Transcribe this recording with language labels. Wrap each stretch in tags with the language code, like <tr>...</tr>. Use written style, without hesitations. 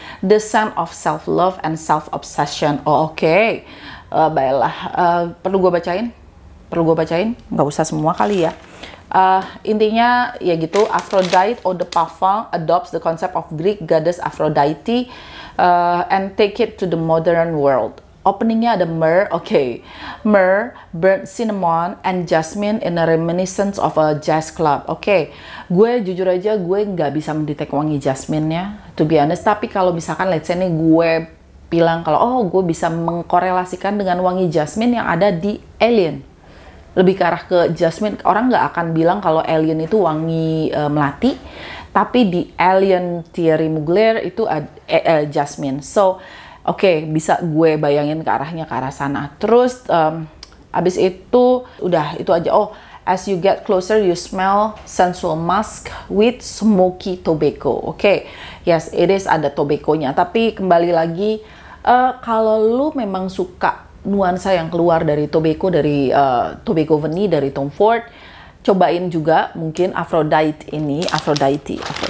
<en>The scent of self-love and self-obsession.</en> <id>Oh, oke. Baiklah. Perlu gue bacain? Perlu gue bacain? Nggak usah semua kali ya. Intinya ya gitu,</id> <en>Aphrodite Eau de Parfum adopts the concept of Greek goddess Aphrodite and take it to the modern world.</en> <id>Openingnya ada</id> <en>myrrh, myrrh, burnt cinnamon, and jasmine in a reminiscence of a jazz club.</en> <id>Gue jujur aja gue nggak bisa mendetek wangi jasmine-nya,</id> <en>to be honest.</en> <id>Tapi kalau misalkan</id> <en>let's say</en> <id>nih gue bilang kalau gue bisa mengkorelasikan dengan wangi jasmine yang ada di Alien. Lebih ke arah ke jasmine, orang nggak akan bilang kalau Alien itu wangi melati, tapi di Alien Thierry Mugler itu jasmine. So bisa gue bayangin ke arahnya ke arah sana. Terus abis itu udah itu aja.</id> <en>As you get closer you smell sensual musk with smoky tobacco. Yes, it is</en> <id>ada tobacco-nya. Tapi kembali lagi, kalau lu memang suka nuansa yang keluar dari tobacco, dari tobacco vanilla, dari Tom Ford, cobain juga mungkin Aphrodite ini, Aphrodite.</id>